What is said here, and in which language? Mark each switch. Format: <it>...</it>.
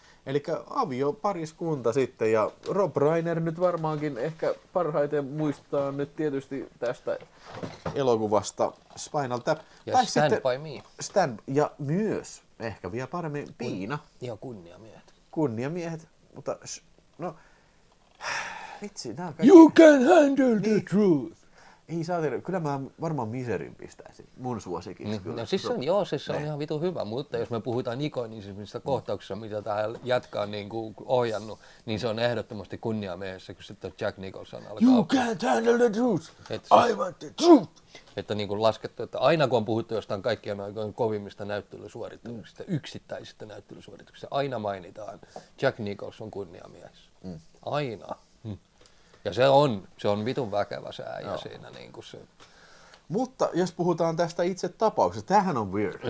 <fi>Eli aviopariskunta sitten, ja Rob Reiner nyt varmaankin ehkä parhaiten muistaa nyt tietysti tästä elokuvasta Spinal Tap. Ja tai Stand By Me. Ja myös, ehkä vielä paremmin, Piina. Ja Kunniamiehet. Kunniamiehet, mutta no, vitsi, nää kaikki.</fi> <en>You can handle the truth.</en> <fi>Ei saa tehdä, kyllä mä varmaan Miserin pistäisin, mun suosikiksi. No siis se on ihan vitu hyvä, mutta jos me puhutaan ikonisista kohtauksista, mitä tää jätkä on niinku ohjannut, niin se on ehdottomasti Kunniamiehessä, kun sitten Jack Nicholson alkaa.</fi> <en>You can't handle the truth, I want the truth.</en> <fi>Että niinku laskettu, että aina kun on puhuttu jostain kaikkien aikojen kovimmista näyttelysuorituksista, yksittäisistä näyttelysuorituksista, aina mainitaan Jack Nicholson Kunniamiehessä. Aina. Ja se on vitun väkevä se äijä siinä niinku se. Mutta jos puhutaan tästä itse tapauksesta, tämähän on weird.</fi>